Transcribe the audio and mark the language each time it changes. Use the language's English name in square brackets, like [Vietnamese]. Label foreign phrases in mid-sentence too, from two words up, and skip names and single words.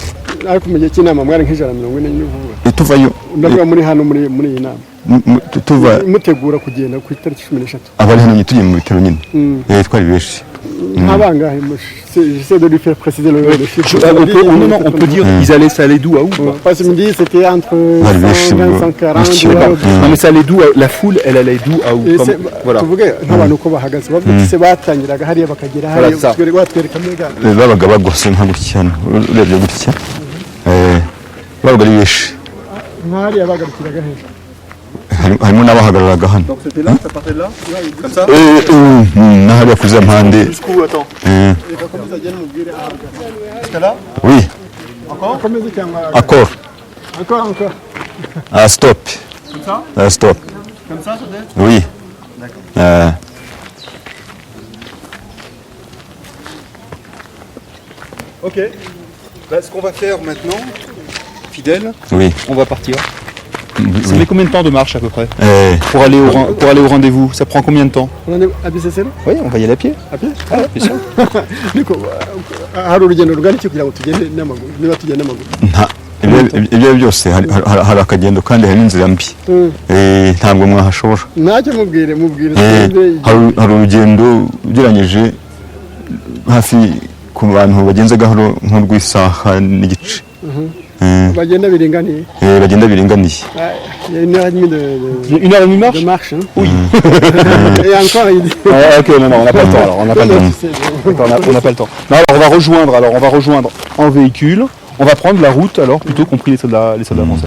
[Kinyarwanda] Ariko mu gihe cy'inama mwari nk'ijana na mirongo ine n'uvuga tuvayo ndavuga muri hano muri iyi nama mutegura kugenda ku itariki 13 abari hano tugiye mu bitaro nyine twari benshi [French] nk'abangahe j'essaie de lui faire préciser le chiffre. On peut dire ils allaient, ça allait d'où à où parce qu'il me dit c'était entre 120 140. Non mais ça allait d'où, la foule elle allait d'où à où [Kinyarwanda] voilà tuvuge nk'abantu uko bahagaze bavuga se batangiraga hariya bakagera hariya batwereka mbega babaga bagose nka gutya urebye gutya babaga ari benshi nk'ahariya bagarukiraga hejuru harimo n'abahagararaga hano. [French] Donc c'était là, ça partait de là comme ça [Kinyarwanda] n'ahariya kuri za mpande. [French] Jusqu'où, attends jusqu'à là? Oui. Encore. Stop. Comme ça? Stop. Comme ça peut-être? Oui. D'accord. Ok. Ce qu'on va faire maintenant, fidèle, on va partir. Ça met combien de temps de marche à peu près pour aller au rendez-vous? Ça prend combien de temps? On est à BCC? Oui, on va y aller à pied. À pied? Ah, bien sûr. [Kinyarwanda] hari urugendo rugari cyo kugira ngo tugende n'amaguru niba tugenda n'amaguru ibyo byose hari akagendo kandi hari n'inzira mbi ntabwo mwahashobora ntacyo mubwire hari urugendo ugereranyije hafi ku bantu bagenze gahoro nk'urw'isaha n'igice bagenda biringaniye [French] Une heure et demie marche? De marche, hein? Oui. Et encore, il dit... Ok, non, on n'a pas le temps alors, on n'a pas le temps. Non, alors on va rejoindre en véhicule, on va prendre la route alors, plutôt compris les soldats français.